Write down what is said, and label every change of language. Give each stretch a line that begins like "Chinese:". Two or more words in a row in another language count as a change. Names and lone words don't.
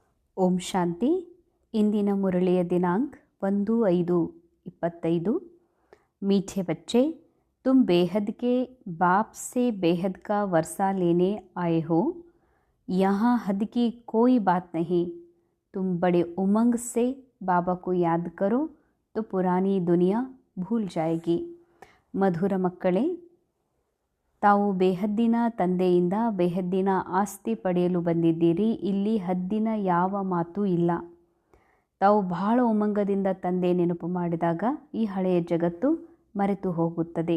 Kannada: ಓಂ ಶಾಂತಿ. ಇಂದಿನ ಮುರಳಿಯ ದಿನಾಂಕ 1/5/25।
Hindi: मीठे बच्चे, तुम बेहद के बाप से बेहद का वर्षा लेने आए हो। यहाँ हद की कोई बात नहीं। तुम बड़े उमंग से बाबा को याद करो तो पुरानी दुनिया भूल जाएगी।
Kannada: ಮಧುರ ಮಕ್ಕಳೇ, ತಾವು ಬೇಹದ್ದಿನ ತಂದೆಯಿಂದ ಬೇಹದ್ದಿನ ಆಸ್ತಿ ಪಡೆಯಲು ಬಂದಿದ್ದೀರಿ. ಇಲ್ಲಿ ಹದ್ದಿನ ಯಾವ ಮಾತು ಇಲ್ಲ. ತಾವು ಬಹಳ ಉಮಂಗದಿಂದ ತಂದೆ ನೆನಪು ಮಾಡಿದಾಗ ಈ ಹಳೆಯ ಜಗತ್ತು ಮರೆತು ಹೋಗುತ್ತದೆ.